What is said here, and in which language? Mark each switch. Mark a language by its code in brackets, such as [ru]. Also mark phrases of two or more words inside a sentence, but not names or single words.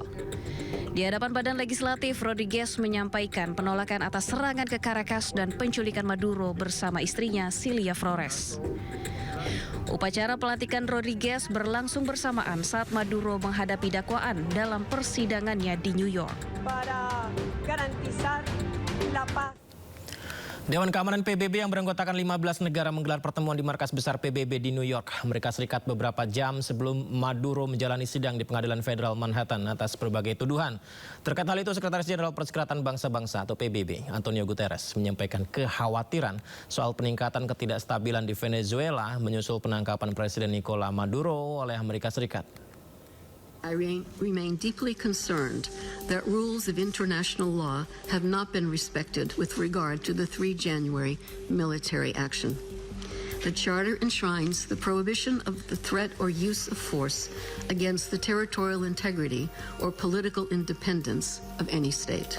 [id] Di hadapan Badan Legislatif, Rodriguez menyampaikan penolakan atas serangan ke Caracas dan penculikan Maduro bersama istrinya Cilia Flores. Upacara pelantikan Rodriguez berlangsung bersamaan saat Maduro menghadapi dakwaan dalam persidangannya di New York. [es] Para garantizar la paz. [id] Dewan Keamanan PBB yang beranggotakan 15 negara menggelar pertemuan di markas besar PBB di New York, Amerika Serikat beberapa jam sebelum Maduro menjalani sidang di Pengadilan Federal Manhattan atas berbagai tuduhan. Terkait hal itu, Sekretaris Jenderal Perserikatan Bangsa-Bangsa atau PBB, Antonio Guterres, menyampaikan kekhawatiran soal peningkatan ketidakstabilan di Venezuela menyusul penangkapan Presiden Nicolas Maduro oleh Amerika Serikat. [en] I remain deeply concerned that rules of international law have not been respected with regard to the 3 January military action. The Charter enshrines the prohibition of the threat or use of force against the territorial integrity or political independence of any state.